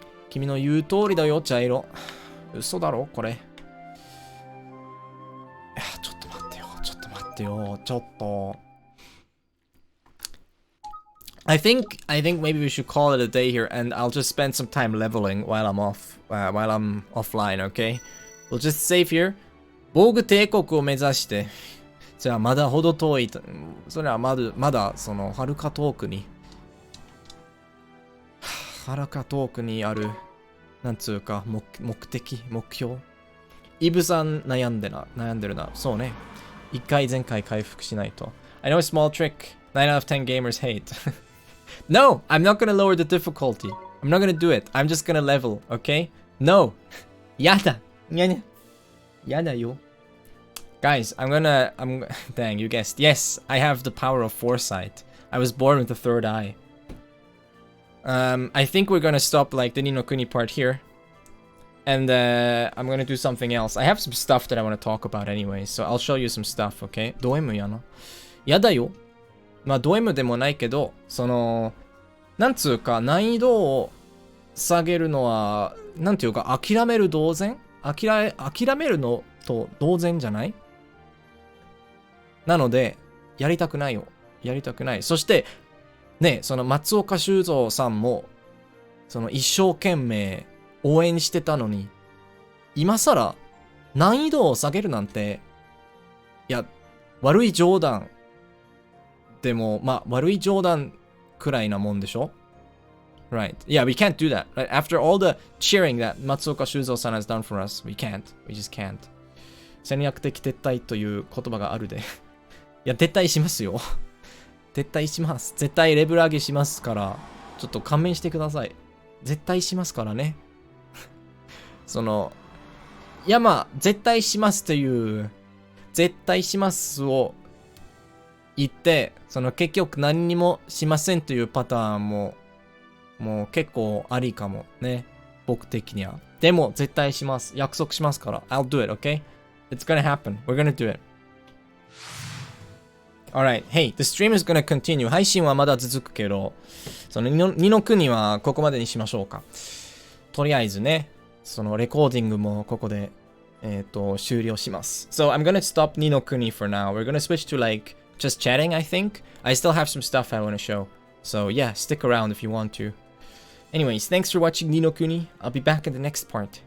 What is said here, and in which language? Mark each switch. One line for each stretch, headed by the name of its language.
Japanese: 君の言う通りだよ、茶色。嘘だろこれ。いや、ちょっと待ってよ。
English: I think maybe we should call it a day here, and I'll just spend some time leveling while I'm offline, okay? We'll just save here.
Japanese: 防具帝国を目指して。じゃあまだほど遠い。それはまだはるか遠くに。はるか遠くにある、なんつうか、目標。イブさん悩んでるな。そうね。一回前回回復しないと。
English: I know a small trick. 9 out of 10 gamers hate. No, I'm not gonna lower the difficulty. I'm not gonna do it. I'm just gonna level, okay? No.
Japanese: やだよ。
English: Guys, dang, you guessed. Yes, I have the power of foresight. I was born with the third eye. I think we're gonna stop like the Ni no Kuni part here. And I'm gonna do something else. I have some stuff that I want to talk about anyway, so I'll show you some stuff, okay?
Japanese: ド M やな。やだよ。まあド M でもないけど、なんつうか難易度を下げるのは、なんていうか諦める同然？諦めるのと同然じゃない？なので、やりたくない。そして、ね、松岡修造さんも、一生懸命応援してたのに、今更難易度を下げるなんて、いや、悪い冗談。でも、まあ、悪い冗談くらいなもんでしょ？
English: Right. Yeah, we can't do that. Right? After all the cheering that Matsuoka Shuzo-san has done for us, we can't. We just can't.
Japanese: 戦略的撤退という言葉があるで。いや、撤退しますよ。撤退します。絶対レベル上げしますから、ちょっと勘弁してください。絶対しますからね。いやまあ、絶対しますという絶対しますを言って、その結局何にもしませんというパターンも、もう結構ありかもね。僕的には。でも絶対します。約束しますから。
English: I'll do it, okay? It's gonna happen. We're gonna do it. Alright, hey, the stream is gonna continue.
Japanese: 配信はまだ続くけど、その二の国はここまでにしましょうか。とりあえずね、そのレコーディングもここで、終了します。
English: So I'm gonna stop 二の国 for now. We're gonna switch to like just chatting, I think. I still have some stuff I wanna show. So yeah, stick around if you want to. Anyways, thanks for watching 二の国. I'll be back in the next part.